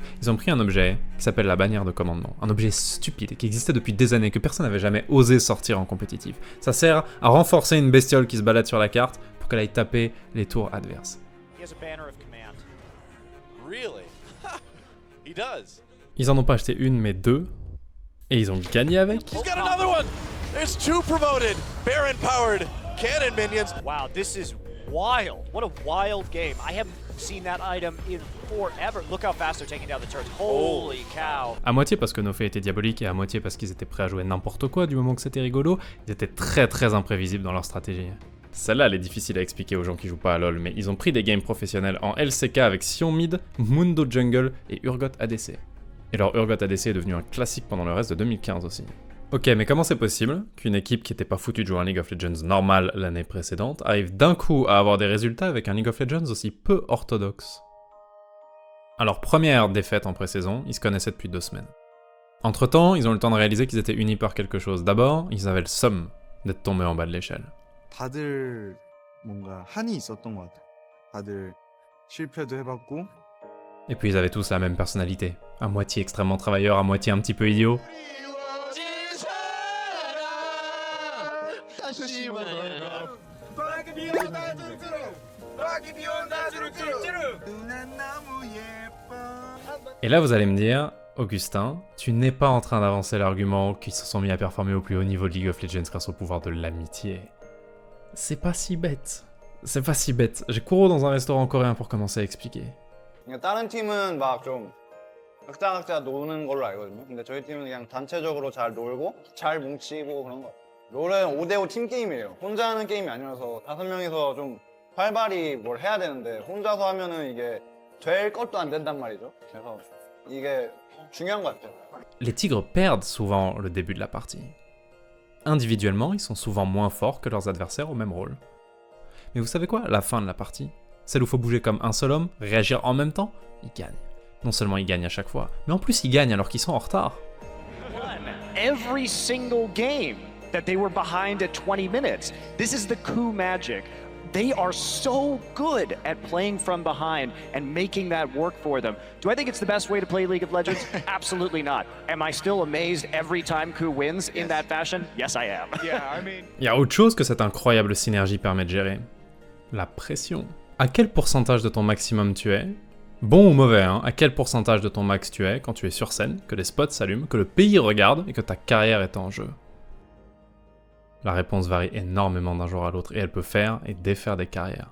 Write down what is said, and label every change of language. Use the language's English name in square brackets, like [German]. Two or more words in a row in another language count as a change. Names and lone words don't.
[French] Ils ont pris un objet qui s'appelle la bannière de commandement, un objet stupide qui existait depuis des années, que personne n'avait jamais osé sortir en compétitif. Ça sert à renforcer une bestiole qui se balade sur la carte pour qu'elle aille taper les tours adverses. Ils en ont pas acheté une mais 2, et ils ont gagné avec. [English] Wild. What a wild game. I haven't seen that item in forever. Look how fast they're taking down the turrets. Holy cow. [French] À moitié parce que nos faits étaient diaboliques et à moitié parce qu'ils étaient prêts à jouer n'importe quoi du moment que c'était rigolo, ils étaient très imprévisibles dans leur stratégie. Celle-là, elle est difficile à expliquer aux gens qui jouent pas à LoL, mais ils ont pris des games professionnels en LCK avec Sion Mid, Mundo Jungle et Urgot ADC. Et leur Urgot ADC est devenu un classique pendant le reste de 2015 aussi. Ok, mais comment c'est possible qu'une équipe qui était pas foutue de jouer un League of Legends normal l'année précédente arrive d'un coup à avoir des résultats avec un League of Legends aussi peu orthodoxe? Alors, première défaite en pré-saison, ils se connaissaient depuis 2 semaines. Entre-temps, ils ont eu le temps de réaliser qu'ils étaient unis par quelque chose. D'abord, ils avaient le somme d'être tombés en bas de l'échelle. [Korean] 다들 뭔가 한이 있었던 것 같아요. 다들 실패도 해봤고. [French] Et puis ils avaient tous la même personnalité. À moitié extrêmement travailleur, à moitié un petit peu idiot. Et là vous allez me dire, Augustin, tu n'es pas en train d'avancer l'argument qu'ils se sont mis à performer au plus haut niveau de League of Legends grâce au pouvoir de l'amitié. C'est pas si bête. C'est pas si bête. J'ai couru dans un restaurant coréen pour commencer à expliquer. [Korean] 다른 팀은 막 좀 각자 노는 걸로 알거든요. 근데 저희 팀은 그냥 단체적으로 잘 놀고 잘 뭉치고 그런 거. 롤은 5대5 팀 게임이에요. 혼자 하는 게임이 아니라서 5명이서 좀 활발히 뭘 해야 되는데 혼자서 하면은 이게 될 것도 안 된단 말이죠. 그래서 이게 중요한 것 같아요. [French] Les tigres perdent souvent le début de la partie. Individuellement, ils sont souvent moins forts que leurs adversaires au même rôle. Mais vous savez quoi? La fin de la partie, celle où il faut bouger comme un seul homme, réagir en même temps, ils gagnent. Non seulement ils gagnent à chaque fois, mais en plus ils gagnent alors qu'ils sont en retard. [English] Every single game that they were behind at 20 minutes. This is the coup magic. They are so good at playing from behind and making that work for them. Do I think it's the best way to play League of Legends? Absolutely not. Am I still amazed every time Coup wins in that fashion? Yes, I am. [French] Il y a autre chose que cette incroyable synergie permet de gérer. La pression. À quel pourcentage de ton maximum tu es? Bon ou mauvais, hein? À quel pourcentage de ton max tu es quand tu es sur scène, que les spots s'allument, que le pays regarde et que ta carrière est en jeu? La réponse varie énormément d'un jour à l'autre et elle peut faire et défaire des carrières.